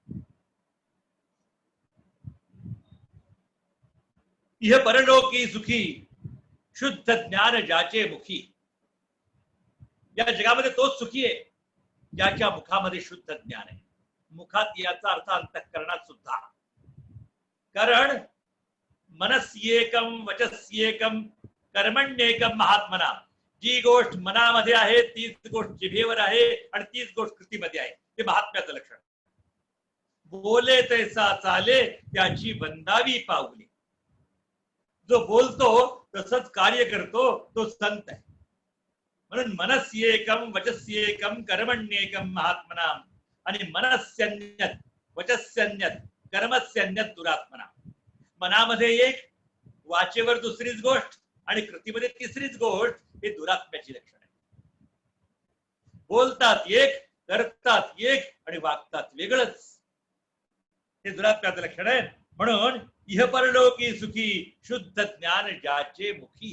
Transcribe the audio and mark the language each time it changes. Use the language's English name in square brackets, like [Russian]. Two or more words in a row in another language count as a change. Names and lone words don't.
[Marathi] इह परलोकी सुखी शुद्ध ज्ञान ज्याचे मुखी. या जगामध्ये तोच सुखी आहे ज्याच्या मुखामध्ये शुद्ध ज्ञान आहे. मुखात याचा अर्थ अंतःकरणात सुद्धा. [Sanskrit] कारण मनस्येकम वचस्येकम कर्मण्येकम महात्मना. [Marathi] जी गोष्ट मनामध्ये आहे तीच गोष्ट जिभेवर आहे आणि तीच गोष्ट कृतीमध्ये आहे. ते महात्म्याचं लक्षण. बोले तैसा चाले त्याची बंदावी पावली. जो बोलतो तसंच कार्य करतो तो संत आहे. [Sanskrit] म्हणून मनस्येकम वचस्येकम कर्मण्येकम महात्मना. आणि मनस्यन्यत वचस्यन्यत कर्मस्यन्यत दुरात्मना. [Marathi] मनामध्ये एक, वाचेवर दुसरीच गोष्ट आणि कृतीमध्ये तिसरीच गोष्ट. हे दुरात्म्याची लक्षण आहे. बोलतात एक, करतात एक आणि वागतात वेगळंच. हे दुरात्म्याचं लक्षण आहे. म्हणून इह परलोकी सुखी शुद्ध ज्ञान ज्याचे मुखी.